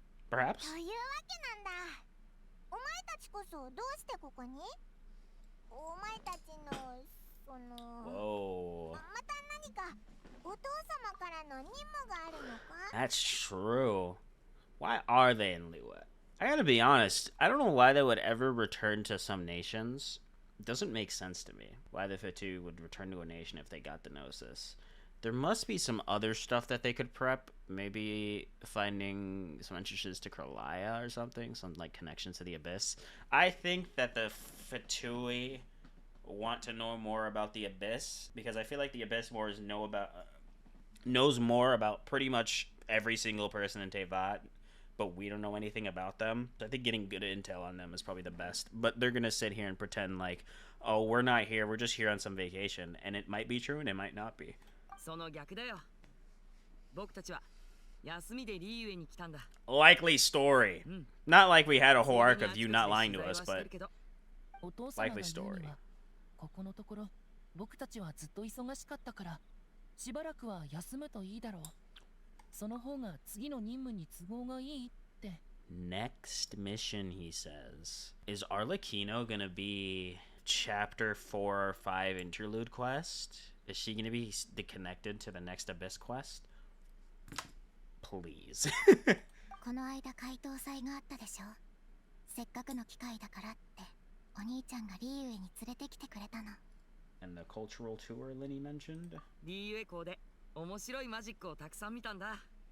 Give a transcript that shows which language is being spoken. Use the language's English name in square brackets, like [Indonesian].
[English] Perhaps? [Japanese] というわけなんだお前たちこそどうしてここにお前たちのその [English] Whoa. [Japanese] また何かお父様からの任務があるのか [English] That's true. Why are they in Liyue? I gotta be honest, I don't know why they would ever return to some nations. It doesn't make sense to me why the Fitu would return to a nation if they got the Gnosis. There must be some other stuff that they could prep. Maybe finding some entrances to Kralaya or something. Some like connections to the Abyss. I think that the Fatui want to know more about the Abyss because I feel like the Abyss Wars knows more about pretty much every single person in Tevat, but we don't know anything about them. So I think getting good intel on them is probably the best. But they're gonna sit here and pretend like, oh, we're not here. We're just here on some vacation, and it might be true and it might not be. [Japanese] その逆だよ。僕たちは休みでリーウェに来たんだ。 [English] Likely story. Not like we had a whole arc of you not lying to us, but [Japanese] お父様が [English] likely [Japanese] 言う [English] story. [Japanese] にはここのところ僕たちはずっと忙しかったからしばらくは休むといいだろうその方が次の任務に都合がいいって [English] Next mission, he says. Is Arlecchino gonna be chapter 4 or 5 interlude quest? Is she gonna be connected to the next Abyss quest? Please. [Japanese] この間回答祭があったでしょせっかくの機会だからってお兄ちゃんがリーウェに連れてきてくれたの [English] And the cultural tour Linny mentioned? [Japanese] リーウェ校で面白いマジックをたくさん見たんだ。